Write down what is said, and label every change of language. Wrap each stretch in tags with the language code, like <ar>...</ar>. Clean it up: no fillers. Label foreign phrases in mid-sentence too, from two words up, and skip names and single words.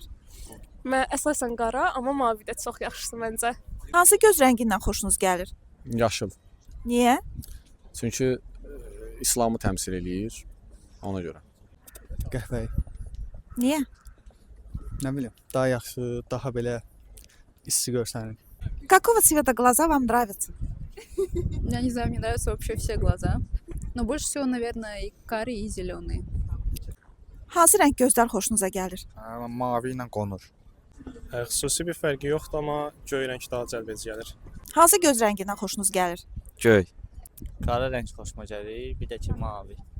<az>Mən əsasən qara, amma mavi də çox yaxşıdır məncə. Hansı göz rəngindən xoşunuz gəlir? Yaşıl. Niyə? Çünki İslamı təmsil eləyir. Ona görə. Qəhvəyi. Niyə? Nə bilim, daha yaxşı, daha belə isti görsənir.</az> <ru>Какого цвета глаза вам нравятся? Я не знаю, мне нравятся вообще все глаза. Но больше всего, наверное, и карие, и зеленые.</ru> <az>Hansı rəng gözlər xoşunuza gəlir? Mavi ilə qonur. Xüsusi bir fərqi yoxdur, amma göy rəng daha cəlbedici gəlir. Hansı göz rəngindən xoşunuz gəlir? Göy. Qara rəng xoşuma gəlir, bir də ki mavi.</az>